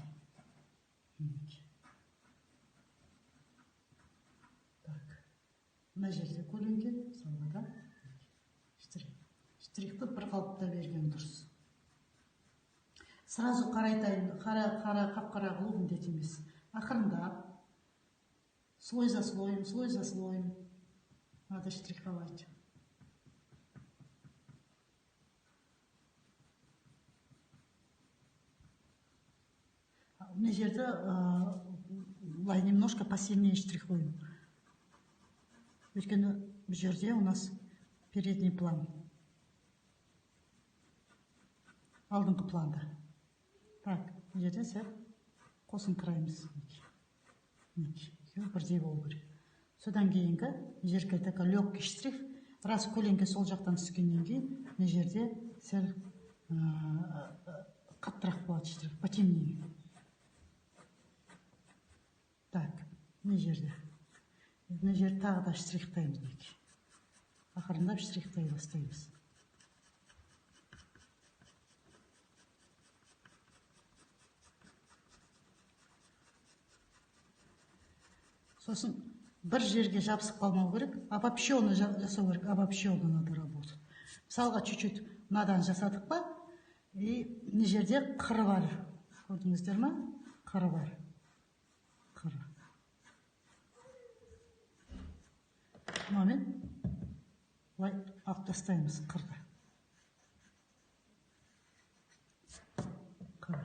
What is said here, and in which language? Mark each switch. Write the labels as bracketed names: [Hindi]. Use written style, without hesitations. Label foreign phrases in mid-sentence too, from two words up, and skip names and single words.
[Kazakh] Мына жерде көлеңке, салғада штрихті бір қалыпта берген дұрыс. Сразу қап-қара қылу міндет емес. [Russian] Ақырында слой за слоем надо штриховать. [Kazakh] Мына жерде [Russian] немножко посильнее штрихуем. [Kazakh] Өйткені бұл жерде [Russian] у нас передний план. [Kazakh] Алдыңғы планда. Так, бұл жерде сәл қосыңқыраймыз. Бірдей болу керек. Содан кейінгі жерге [Russian] такой легкий штрих. [Kazakh] Раз көлеңке сол жақтан түскеннен кейін, мына жерде сәл қаттырақ болады штрих, потемнее. Так, мына жерде. Мына жерде тағы да штрихтаймыз. Ақырындап штрихтай бастаймыз. Сосын бір жерге жабысып қалмау керек, обобщенно жасау керек, [Russian] обобщенно надо работать. [Kazakh] Мысалға чуть-чуть мынадан жасадық па, и мына жерде қыры бар. Көрдіңіздер ма? Қыры бар. Қыры. Мынамен былай алып тастаймыз қырды. Қыры.